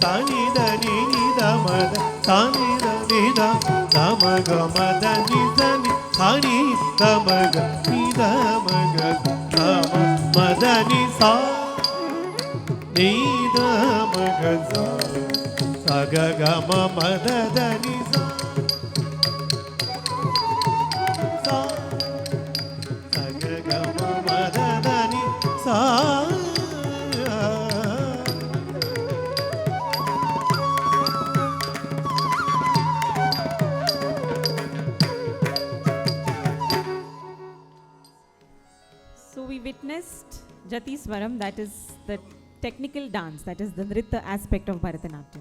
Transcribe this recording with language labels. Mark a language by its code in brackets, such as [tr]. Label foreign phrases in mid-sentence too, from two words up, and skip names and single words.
[en] ನಿ ದ ನಿ ನಿ ದ ಮದ ಸ ನಿ ದ ನಿ ದ ದ ಮ ಗ ಮದ ನಿ ದ ನಿ ಸ ನಿ ದ ಮ ಗ ನಿ ದ ಮ ಗ ದ ಮ ಮದ ನಿ ಸ ನಿ ದ ಮ ಗ ಸ ಸ ಗ ಗ ಮ ಮದ ದ ನಿ ಸ ಸ ಸ ಗ ಗ ಮ ಮದ ದ ನಿ ಸ So we witnessed Jati Swaram, that is the technical dance, that is the Nritta aspect of Bharatanatyam.